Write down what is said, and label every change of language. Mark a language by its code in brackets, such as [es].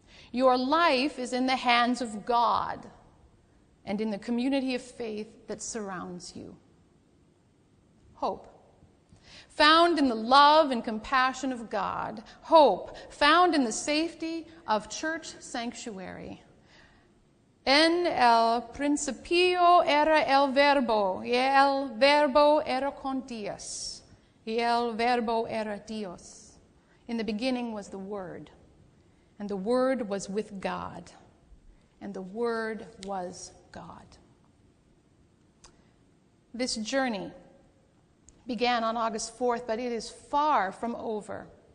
[en] Your life is in the hands of God and in the community of faith that surrounds you. Hope. Found in the love and compassion of God. Hope found in the safety of church sanctuary. [es] En el principio era el verbo, y el verbo era con Dios, y el verbo era Dios. [en] In the beginning was the Word, and the Word was with God, and the Word was God. This journey began on August 4th, but it is far from over.